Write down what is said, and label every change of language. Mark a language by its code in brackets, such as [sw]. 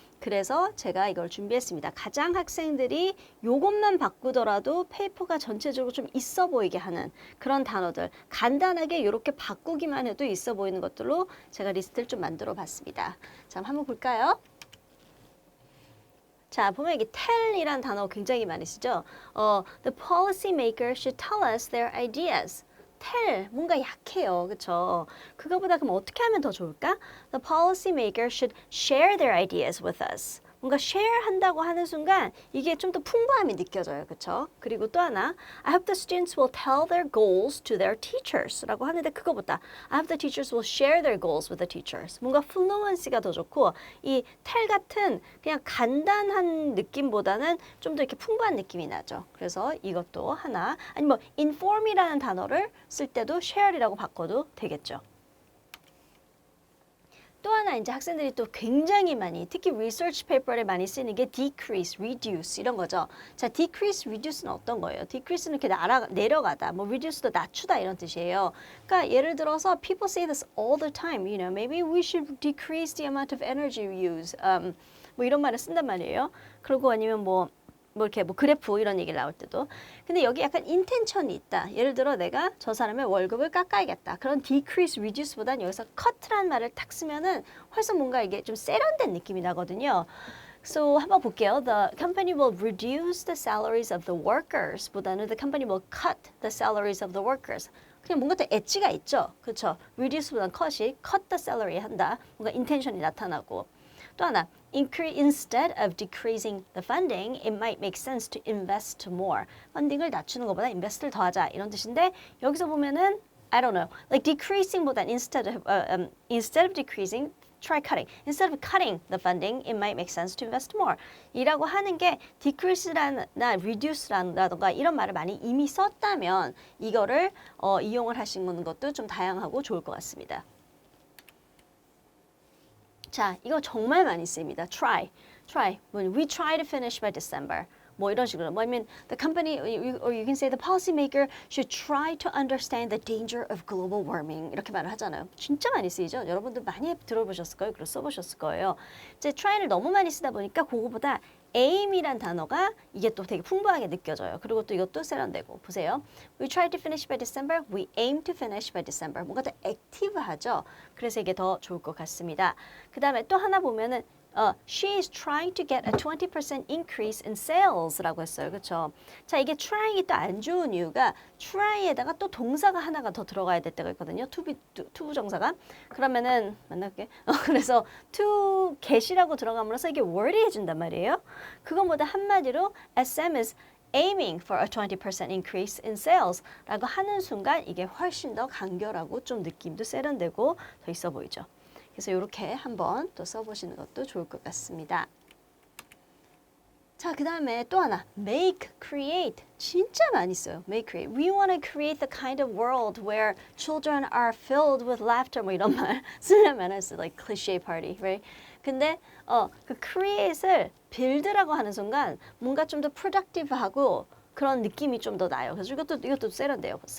[ko] 그래서 제가 이걸 준비했습니다. 가장 학생들이 요것만 바꾸더라도 페이퍼가 전체적으로 좀 있어 보이게 하는 그런 단어들 간단하게 이렇게 바꾸기만 해도 있어 보이는 것들로 제가 리스트를 좀 만들어 봤습니다. 자, 한번 볼까요? 자, 보면 이게 tell이란 단어 굉장히 많이 쓰죠. [en] The policy maker should tell us their ideas. [ko] tell, 뭔가 약해요. 그쵸? 그거보다 그럼 어떻게 하면 더 좋을까? [en] The policy maker should share their ideas with us. [ko] 뭔가 share 한다고 하는 순간 이게 좀 더 풍부함이 느껴져요. 그쵸? 그리고 또 하나 [en] I hope the students will tell their goals to their teachers [ko] 라고 하는데 그거보다 [en] I hope the teachers will share their goals with the teachers. [ko] 뭔가 fluency가 더 좋고 이 tell 같은 그냥 간단한 느낌보다는 좀 더 이렇게 풍부한 느낌이 나죠. 그래서 이것도 하나 아니 뭐 inform이라는 단어를 쓸 때도 share이라고 바꿔도 되겠죠. 또 하나 이제 학생들이 또 굉장히 많이 특히 research paper에 많이 쓰는 게 decrease, reduce 이런 거죠. 자, decrease, reduce는 어떤 거예요? decrease는 이렇게 내려가다, 뭐 reduce도 낮추다 이런 뜻이에요. 그러니까 예를 들어서 [en] people say this all the time. You know, maybe we should decrease the amount of energy we use. [ko] 뭐 이런 말을 쓴단 말이에요. 그리고 아니면 뭐 이렇게 뭐 그래프 이런 얘기 나올 때도. 근데 여기 약간 인텐션이 있다. 예를 들어 내가 저 사람의 월급을 깎아야겠다. 그런 decrease, reduce보다는 여기서 cut라는 말을 탁 쓰면은 훨씬 뭔가 이게 좀 세련된 느낌이 나거든요. So 한번 볼게요. [en] The company will reduce the salaries of the workers 보다는 the company will cut the salaries of the workers. [ko] 그냥 뭔가 또 엣지가 있죠. 그렇죠? reduce보다는 cut이 cut the salary 한다. 뭔가 인텐션이 나타나고. [en] 또 하나, instead of decreasing the funding, it might make sense to invest more. [ko] 펀딩을 낮추는 것보다 인베스트를 더하자 이런 뜻인데 여기서 보면은 [en] I don't know, like decreasing보다 instead of decreasing, try cutting. Instead of cutting the funding, it might make sense to invest more. [ko] 이라고 하는 게 decrease나 reduce라던가 이런 말을 많이 이미 썼다면 이거를 이용을 하시는 것도 좀 다양하고 좋을 것 같습니다. 자, 이거 정말 많이 쓰입니다. [en] try. We try to finish by December. [ko] 뭐 이런 식으로. [en] 뭐 I mean, the company, or you can say the policymaker should try to understand the danger of global warming. [ko] 이렇게 말을 하잖아요. 진짜 많이 쓰이죠? 여러분들 많이 들어보셨을 거예요. 그리고 써보셨을 거예요. 이제 try를 너무 많이 쓰다 보니까 그거보다 aim이란 단어가 이게 또 되게 풍부하게 느껴져요. 그리고 또 이것도 세련되고. 보세요. [en] We try to finish by December. We aim to finish by December. [ko] 뭔가 더 액티브하죠. 그래서 이게 더 좋을 것 같습니다. 그 다음에 또 하나 보면은 [en] she is trying to get a 20% increase in sales [ko] 라고 했어요. 그렇죠? 자, 이게 trying이 또 안 좋은 이유가 try에다가 또 동사가 하나가 더 들어가야 될 때가 있거든요. 투부정사가. 그러면은 만날게. 그래서 to get이라고 들어감으로써 이게 word이해준단 말이에요. 그것보다 한마디로 [en] SM is aiming for a 20% increase in sales [ko] 라고 하는 순간 이게 훨씬 더 간결하고 좀 느낌도 세련되고 더 있어 보이죠. 그래서 이렇게 한번 또 써보시는 것도 좋을 것 같습니다. 자, 그 다음에 또 하나, make, create. 진짜 많이 써요. make, create. [en] We want to create the kind of world where children are filled with laughter. [ko] 뭐 이런 말 쓰려면 [en] it's like cliche party, right? [ko] 근데 그 create을 build라고 하는 순간 뭔가 좀 더 productive하고 그런 느낌이 좀 더 나요. 그래서 이것도 세련돼요.